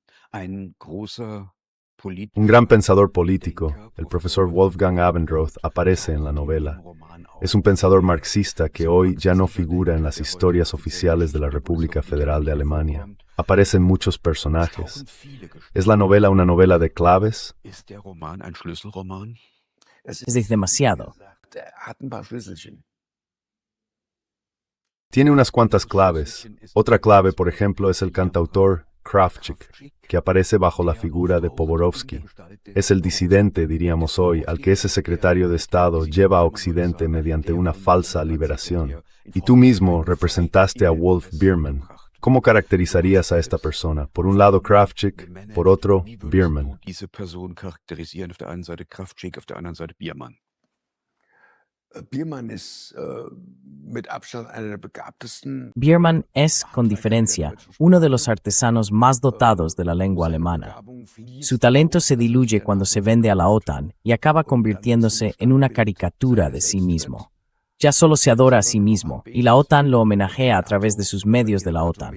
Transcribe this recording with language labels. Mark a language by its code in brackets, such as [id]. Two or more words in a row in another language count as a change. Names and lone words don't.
[es] Un gran pensador político, el profesor Wolfgang Abendroth, aparece en la novela. Es un pensador marxista que hoy ya no figura en las historias oficiales de la República Federal de Alemania. Aparecen muchos personajes. ¿Es la novela una novela de claves? [de] Ist der Roman ein Schlüsselroman? [es] Es decir, demasiado. [de] Hat ein paar Schlüsselchen. [es] Tiene unas cuantas claves. Otra clave, por ejemplo, es el cantautor Kravchik, que aparece bajo la figura de Poborovsky. Es el disidente, diríamos hoy, al que ese secretario de Estado lleva a Occidente mediante una falsa liberación. Y tú mismo representaste a Wolf Biermann. ¿Cómo caracterizarías a esta persona? Por un lado Kravchik, por otro Biermann. [de] Diese Person charakterisieren auf der einen Seite Kravchik, auf der anderen Seite Biermann. Biermann ist mit Abstand einer der begabtesten. [es] Biermann es, con diferencia, uno de los artesanos más dotados de la lengua alemana. Su talento se diluye cuando se vende a la OTAN y acaba convirtiéndose en una caricatura de sí mismo. ya solo se adora a sí mismo, y la OTAN lo homenajea a través de sus medios de la OTAN.